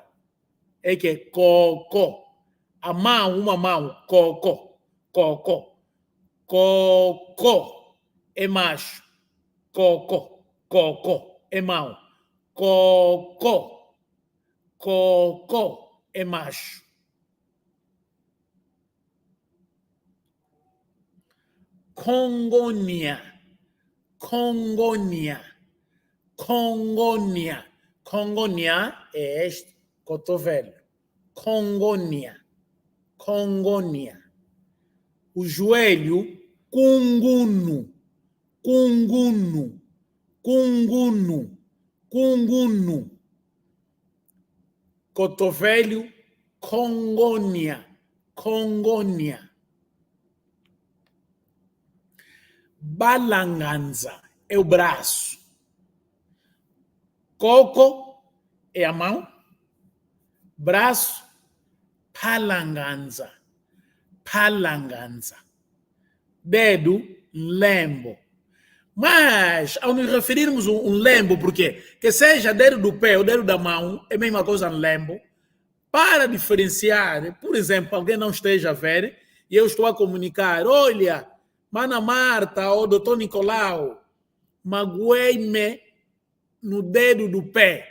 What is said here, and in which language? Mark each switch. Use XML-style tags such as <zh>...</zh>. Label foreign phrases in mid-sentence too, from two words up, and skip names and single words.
<pt>É que é coco. A mão, uma mão. Coco. Coco. Coco é macho. Coco. Coco é mão. Coco. Coco é macho. Congonia.</pt> <kmb>Congonia. Congonia.</kmb> <pt>Congonia é este cotovelo.</pt> <kmb>Congonia. Congonia.</kmb> <pt>O joelho, cunguno.</pt> <kmb>Cunguno. Cunguno. Cunguno. Cotovelo, congonia.</kmb> <pt>Congonia. Balanganza é o braço. Coco é a mão. Braço, palanganza.</pt> <kmb>Palanganza. Dedo, lembo.</kmb> <pt>Mas, ao nos referirmos um lembo, porque que seja dedo do pé ou dedo da mão, é a mesma coisa no lembo, para diferenciar, por exemplo, alguém não esteja a ver e eu estou a comunicar, olha, Mana Marta ou doutor Nicolau, magoei-me no dedo do pé.</pt>